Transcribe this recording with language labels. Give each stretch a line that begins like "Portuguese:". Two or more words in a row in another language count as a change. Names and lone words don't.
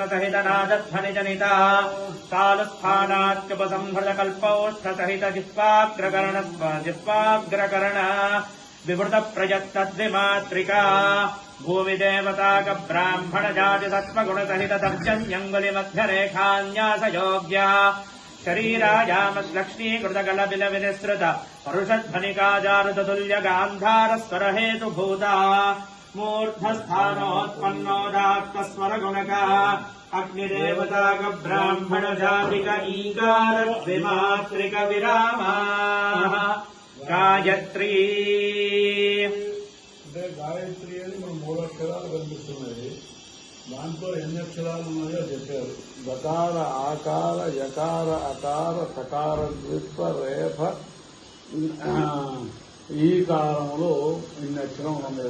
Sanskrit: सहित नादध्वनिजनिता तालुस्थानात्युपसंहृत कल्पौष्ठ सहित जिह्वाग्रकर्ण विवृत प्रयत्न द्विमात्रिका भूमिदेवता ब्राह्मण जाति सत्त्वगुण सहित तर्जन्यङ्गुलि मध्य रेखान्यासयोग्या शरीरायामश्लक्ष्मीकृत गलबिल विनिसृत परुषध्वनिका जारुततुल्य गान्धार स्वर हेतुभूता मूर्धस्थानोत्पन्नोदात्त स्वर गुणका अग्निदेवता ब्राह्मण जातिक ईकार द्विमात्रिक विरामाः गायत्री
Telugu: అంటే గాయత్రి అని మన మూలక్షరాలు కనిపిస్తున్నాయి. దాంట్లో ఎన్ని అక్షరాలు ఉన్నాయో చెప్పారు. దకార ఆకార యకార అకార తకార ద్విత్వ రేఫ ఈ కాలంలో ఇన్ని అక్షరములు ఉన్నాయి.